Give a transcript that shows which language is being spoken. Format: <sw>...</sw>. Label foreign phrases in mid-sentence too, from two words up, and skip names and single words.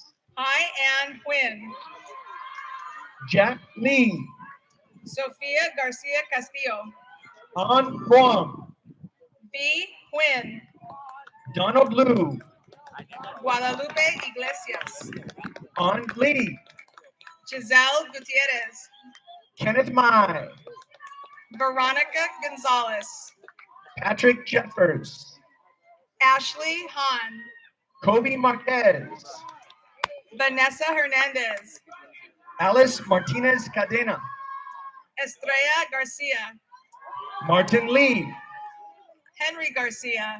<en>Hi Ann Quinn. Jack Lee. Sofia Garcia Castillo. An Kwong. B. Quinn. Donald Liu. Guadalupe Iglesias. An Lee. Giselle Gutierrez. Kenneth Mai. Veronica Gonzalez. Patrick Jeffers. Ashley Han. Kobe Marquez. Vanessa Hernandez. Alice Martinez Cadena. Estrella Garcia. Martin Lee. Henry Garcia.</en>